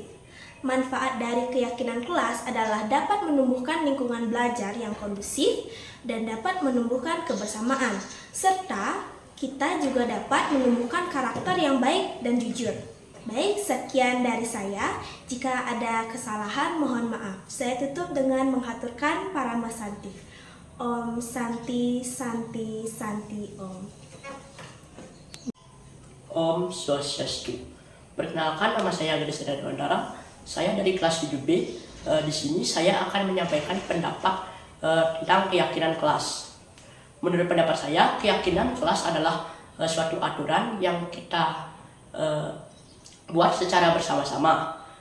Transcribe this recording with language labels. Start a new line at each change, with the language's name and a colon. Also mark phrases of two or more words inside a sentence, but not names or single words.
Indonesian: Manfaat dari keyakinan kelas adalah dapat menumbuhkan lingkungan belajar yang kondusif dan dapat menumbuhkan kebersamaan, serta kita juga dapat menumbuhkan karakter yang baik dan jujur. Baik, sekian dari saya. Jika ada kesalahan, mohon maaf. Saya tutup dengan menghaturkan Parama Santi.
Sanskrit: Om Santi, Santi, Santi, Om. Om Swastiastu.
Indonesian: Perkenalkan, nama saya Gadis Sedar Bandara. Saya dari kelas 7B. Di sini saya akan menyampaikan pendapat tentang keyakinan kelas. Menurut pendapat saya, keyakinan kelas adalah suatu aturan yang kita buat secara bersama-sama.